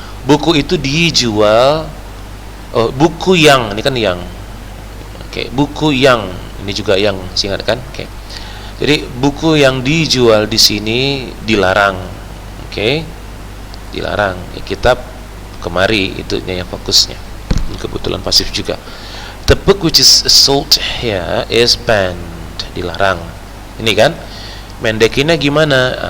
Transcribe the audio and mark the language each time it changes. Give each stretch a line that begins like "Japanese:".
Indonesian: Buku itu dijual. Buku yang, ini kan yang. Oke, buku yang, ini juga yang, ingat kan? Oke. Jadi buku yang dijual di sini dilarang. Oke. Dilarang. Kitab kemari, itu yang fokusnya. Ini kebetulan pasif juga.
English: The book which is sold here is banned,
Indonesian: dilarang. Ini kan mendekinnya gimana?